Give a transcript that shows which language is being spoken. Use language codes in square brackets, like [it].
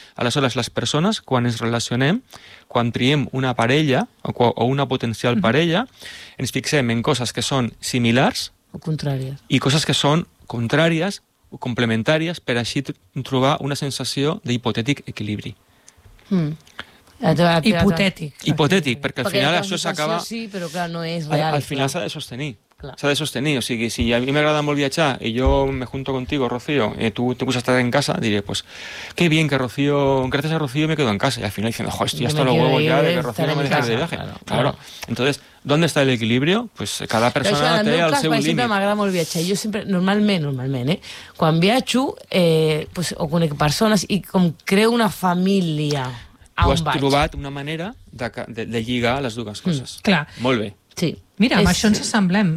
[ca] Aleshores, les persones, quan ens relacionem, quan triem una parella o una potencial parella, ens fixem en coses que són similars o contràries. I coses que són contràries o complementàries, per així trobar una sensació d'hipotètic equilibri. Hipotètic, perquè al final això s'acaba... Sí, però clar, no és real. Al final s'ha de sostenir. S'ha de sostenir, o sigui, si a mi m'agrada molt viatjar i [es] jo me junto contigo, Rocío, i tu te puses a estar en casa, diré, pues qué bien que Rocío, gracias a Rocío me quedo en casa. Y al final diciendo, jo, estoy hasta lo huevo ya de que Rocío no me deje de viaje. Claro. Entonces, ¿dónde está el equilibrio? Pues [ca] cada persona té el seu límit. En el meu cas, sempre m'agrada molt viatjar. Jo sempre, normalment, quan viatjo, pues, o conec persones i com creo una família... Tu has trobat una manera de lligar les dues coses. Clar. Molt bé. Sí. Mira, amb això ens assemblem.